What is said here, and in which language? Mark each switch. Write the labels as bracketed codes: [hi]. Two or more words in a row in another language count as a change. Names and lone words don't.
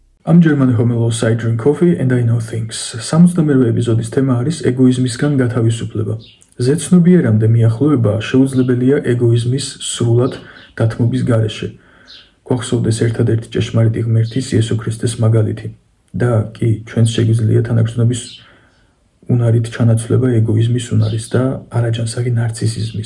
[en] I'm German homelos, I drink coffee and I know things. [ka] 71 ეპიზოდის თემა არის ეგოიზმისგან გათავისუფლება. ზეცნობიერამდე მიახლოება შეუძლებელია ეგოიზმის სრულად დათმობის გარეშე. გვახსოვდეს ერთადერთი ჭეშმარიტი ღმერთის იესო ქრისტეს მაგალითი. და კი, ჩვენც შეგვიძლია თანაგრძნობის უნარით ჩანაცვლება ეგოიზმის უნარის და არაჯანსაღი ნარცისიზმის.